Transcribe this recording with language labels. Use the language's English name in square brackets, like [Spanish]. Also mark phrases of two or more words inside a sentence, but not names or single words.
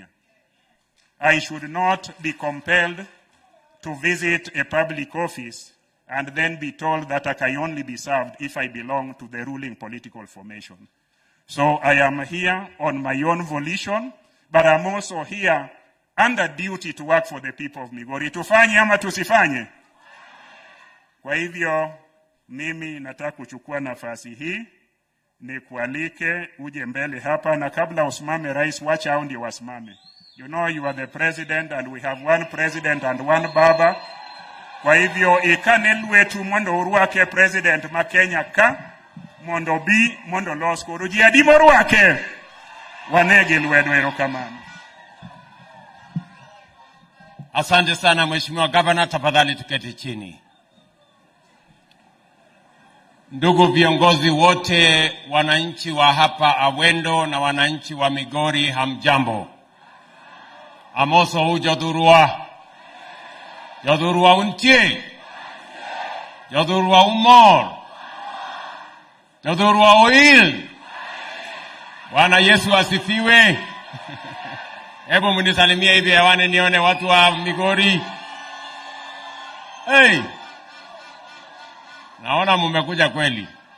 [English] I should not be compelled to visit a public office and then be told that I can only be served if I belong to the ruling political formation. So I am here on my own volition, but I'm also here under duty to work for the people of Migori. [Swahili] Tufanye ama tusifanye? Kwa hivyo, mimi nataka kuchukua nafasi hii ni kualike uje mbele hapa, na kabla usimame rais, wacha hao ndio wasimame. [English] You know you are the president and we have one president and one baba. [Swahili] Kwa hivyo [Luo (Kenya and Tanzania)] ikanelwe tu mondo uruake president makenya ka mondo bi mondo losko ruji adimo ruake wanege lwedwero kamano. [Swahili] Asante sana Mheshimiwa Governor, tafadhali tuketi chini. Ndugu viongozi wote, wananchi wa hapa Awendo na wananchi wa Migori, hamjambo. [Luo (Kenya and Tanzania)] Amoso ujodurua. Jodurua untie. Jodurua umor. Jodurua oil. [Swahili] Bwana Yesu asifiwe. Hebu mnisalimie hivi hewani nione watu wa Migori. Hey! Naona mmekuja kweli.